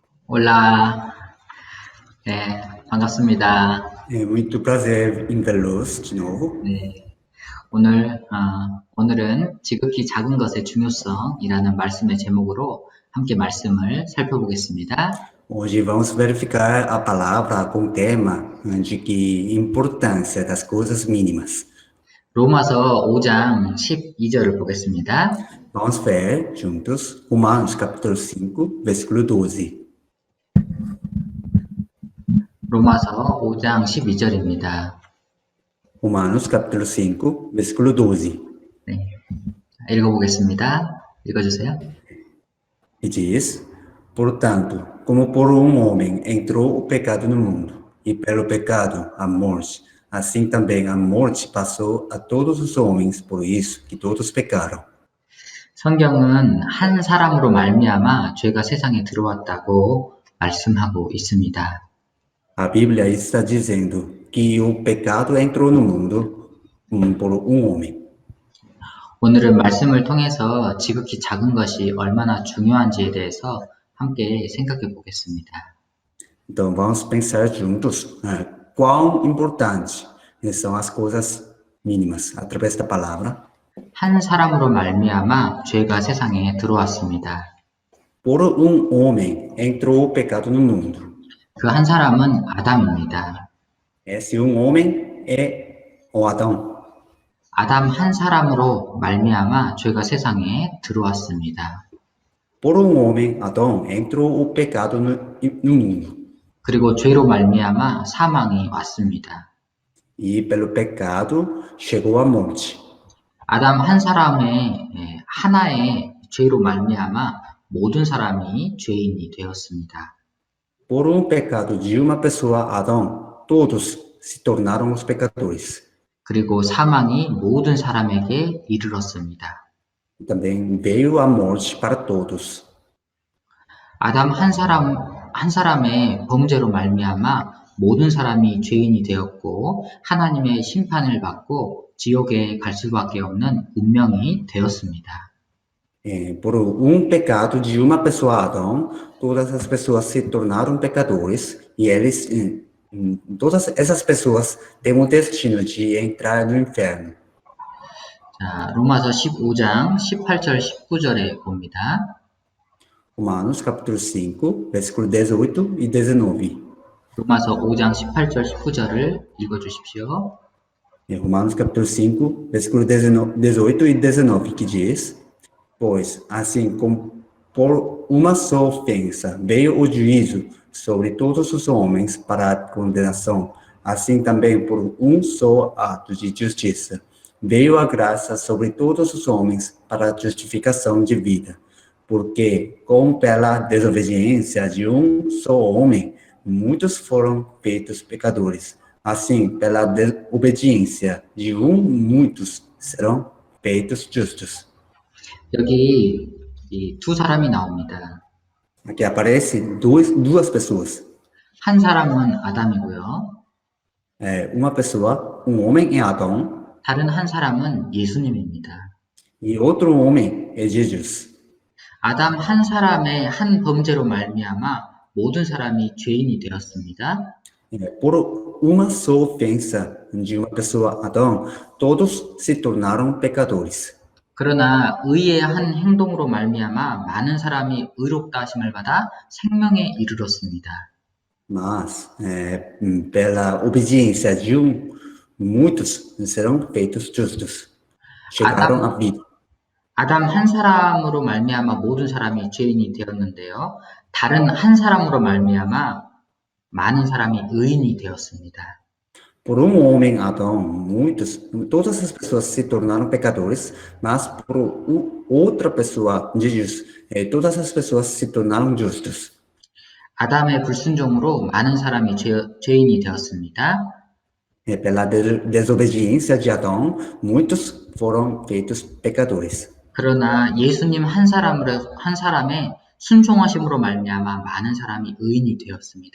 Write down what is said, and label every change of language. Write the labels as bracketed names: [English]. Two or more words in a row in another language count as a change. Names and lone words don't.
[Korean] 올라, 네, 반갑습니다. [Portuguese] É muito prazer em vê-los de novo. [Korean] 네, 오늘은 지극히 작은 것의 중요성이라는 말씀의 제목으로 함께 말씀을 살펴보겠습니다. [Portuguese] Hoje vamos verificar a palavra com o tema de que importância das coisas mínimas. [Korean] 로마서 5장 12절을 보겠습니다. [Portuguese] Vamos ver juntos Romanos capítulo 5, versículo 12. [Korean] 로마서 5장 12절입니다. [Portuguese] Romanos capítulo 5, versículo 12. [Korean] 네, 읽어보겠습니다. 읽어주세요. [Portuguese] E diz: Portanto, como por um homem entrou o pecado no mundo, e pelo pecado a morte, assim também a morte passou a todos os homens, por isso que todos pecaram. [Korean] 성경은 한 사람으로 말미암아 죄가 세상에 들어왔다고 말씀하고 있습니다. [Portuguese] A Bíblia está dizendo que o pecado entrou no mundo por um homem. [Korean] 오늘은 말씀을 통해서 지극히 작은 것이 얼마나 중요한지에 대해서 함께 생각해 보겠습니다. [Portuguese] Então vamos pensar juntos quão importante são as coisas mínimas através da palavra. [Korean] 한 사람으로 말미암아 죄가 세상에 들어왔습니다. [Portuguese] Por um homem entrou o pecado no mundo. [Korean] 그 한 사람은 아담입니다. [Portuguese] Esse um homem é o Adão. [Korean] 아담 한 사람으로 말미암아 죄가 세상에 들어왔습니다. [Portuguese] Por um homem, Adão, entrou o pecado no mundo. [Korean] 그리고 죄로 말미암아 사망이 왔습니다. [Portuguese] E pelo pecado chegou a morte. [Korean] 아담 한 사람의 하나의 죄로 말미암아 모든 사람이 죄인이 되었습니다. [Portuguese] Por um pecado de uma pessoa, Adão, todos se tornaram os pecadores. [Korean] 그리고 사망이 모든 사람에게 이르렀습니다. [Portuguese] Também veio a morte para todos. [Korean] 아담 한 사람의 범죄로 말미암아 모든 사람이 죄인이 되었고 하나님의 심판을 받고 지옥에 갈 수밖에 없는 운명이 되었습니다. [Portuguese] Por um pecado de uma pessoa, Adão, todas as pessoas se tornaram pecadores e eles, todas essas pessoas têm o destino de entrar no inferno. [Korean] 자, 로마서 15장 18절 19절에 봅니다. [Portuguese] Romanos capítulo 5, versículo 18 e 19. [Korean] 로마서 5장 18절 19절을 읽어주십시오. [Portuguese] Romanos capítulo 5, versículo 18 e 19, que diz: Pois, assim como por uma só ofensa veio o juízo sobre todos os homens para a condenação, assim também por um só ato de justiça veio a graça sobre todos os homens para a justificação de vida. Porque, como pela desobediência de um só homem, muitos foram feitos pecadores, assim, pela obediência de muitos serão feitos justos. [Korean] 여기 이 두 사람이 나옵니다. [Portuguese] Aqui aparece duas pessoas. [Korean] 한 사람은 아담이고요. [Portuguese] Uma pessoa, um homem é Adão. [Korean] 다른 한 사람은 예수님입니다. [Portuguese] E outro homem é Jesus. [Korean] 아담 한 사람의 한 범죄로 말미암아 모든 사람이 죄인이 되었습니다. [Portuguese] Por uma só ofensa de uma pessoa, Adão, todos se tornaram pecadores. [Korean] 그러나 의의 한 행동으로 말미암아 많은 사람이 의롭다 하심을 받아 생명에 이르렀습니다. [Portuguese] Mas, pela obediência de muitos serão feitos justos. Chegaram à vida. [Korean] 아담 한 사람으로 말미암아 모든 사람이 죄인이 되었는데요. 다른 한 사람으로 말미암아 많은 사람이 의인이 되었습니다. [Portuguese] Por um homem, Adão, todas as pessoas se tornaram pecadores, mas por outra pessoa, Jesus, todas as pessoas se tornaram justos. [Korean] 아담의 불순종으로 많은 사람이 죄인이 되었습니다. [Portuguese] Pela desobediência de Adão, muitos foram feitos pecadores. [Korean] 그러나 예수님 한 사람의 순종하심으로 말미암아 많은 사람이 의인이 되었습니다.